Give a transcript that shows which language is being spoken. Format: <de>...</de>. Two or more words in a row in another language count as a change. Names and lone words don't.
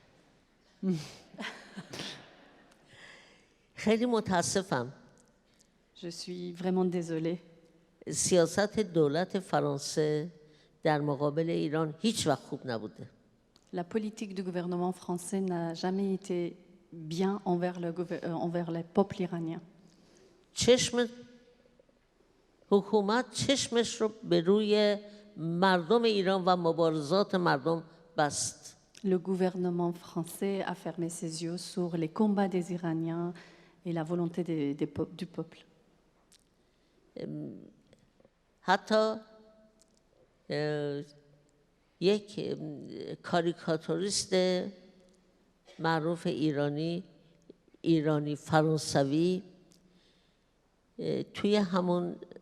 <fa>خیلی متاسفم</fa> <fr>Je suis vraiment désolée.</fr> <fa>سیاست دولت فرانسه در مقابل ایران هیچ وقت خوب نبوده.</fa> <fr>La politique du gouvernement français n'a jamais été bien envers le peuple iranien.</fr> <fa>چشم حکومت چشمش رو به روی مردم ایران و مبارزات مردم بست.</fa> <fr>Le gouvernement français a fermé ses yeux sur les combats des Iraniens et la volonté du peuple.</fr> <fa>حتی یک کاریکاتوریست معروف ایرانی فرانسوی توی همون</fa>